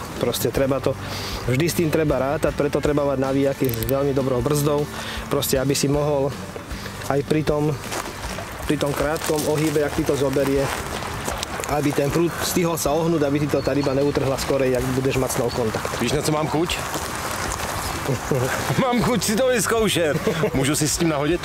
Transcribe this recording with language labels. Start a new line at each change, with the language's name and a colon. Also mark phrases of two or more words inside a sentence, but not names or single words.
Slovak: Proste treba to, vždy s tým treba rátať, preto treba mať navíjaky s veľmi dobrou brzdou. Proste, aby si mohol aj pri tom krátkom ohybe, ak ti to zoberie, aby ten prúd stihol sa ohnúť, aby ti to tá ryba neutrhla skorej, ak budeš mať s ňou kontakt.
Czech: Víš, na co mám chuť? Mám chuť si to vyzkoušet. Můžu si s tím nahodit?